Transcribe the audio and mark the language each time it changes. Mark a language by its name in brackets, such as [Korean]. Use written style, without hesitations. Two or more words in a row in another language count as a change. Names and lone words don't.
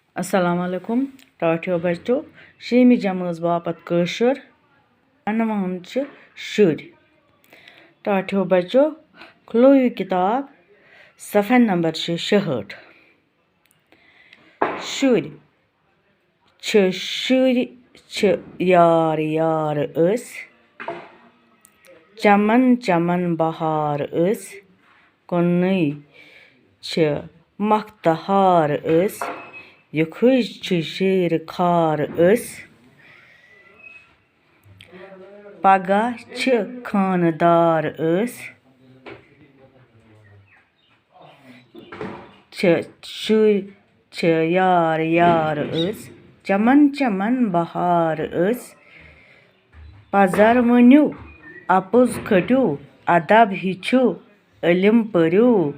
[Arabic] السلام عليكم [Kashmiri] टाठियो बच्चों शेमी जमात बापत कशर अनवान शुर टाठियो बच्चों खुलो ये किताब सफ़ा नंबर 66 शुर यार यार अस चमन चमन बहार अस कुन्नई मख्तहार अस युखुज शेर खार अस पगह खानदार अस शुर यार यार अस चमन चमन बहार अस पजर वनु अपुज खटू अदब हिचू इल्म पर्यू